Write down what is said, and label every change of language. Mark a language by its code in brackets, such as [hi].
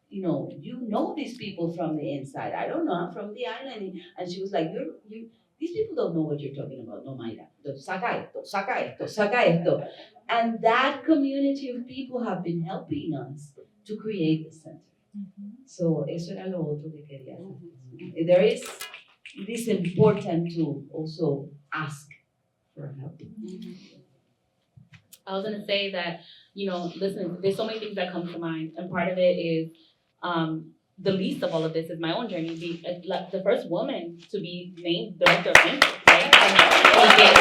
[en] you know these people from the inside. I don't know, I'm from the island. And she was like, these people don't know what you're talking about, no, Mayra. Saca esto, saca esto, saca esto. And that community of people have been helping us to create the center. [es] So eso era lo otro que quería hacer. [en] It is important to also ask for help. I was gonna say that, listen, there's so many things that come to mind, and part of it is, the least of all of this is my own journey. The first woman to be named director of CENTRO, right?